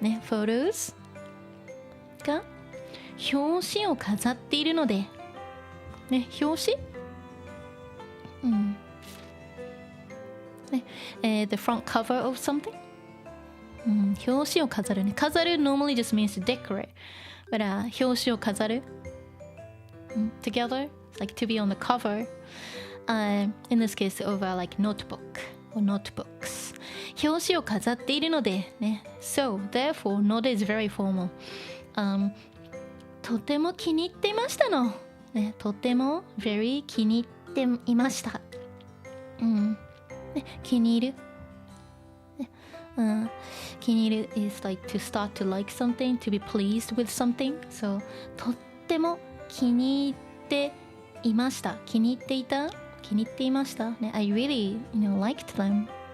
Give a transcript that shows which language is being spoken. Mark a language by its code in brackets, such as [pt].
[ja] photos が表紙を飾っているので、表紙 [en] the front cover of something、 [ja] 表紙を飾るね。 [en] 飾る normally just means to decorate, but 表紙を飾る、together, like to be on the cover, in this case of like notebook or notebooks. [ja] 表紙を飾っているのでね。 [en] So therefore, note is very formal. [ja] とても気に入っていましたの。とても very 気に入っていました。気に入る。 [en] 気に入る is like to start to like something, to be pleased with something. [ja] So とっても気に入っていました。気に入っていた。気に入っていました。 [en] I really, liked them.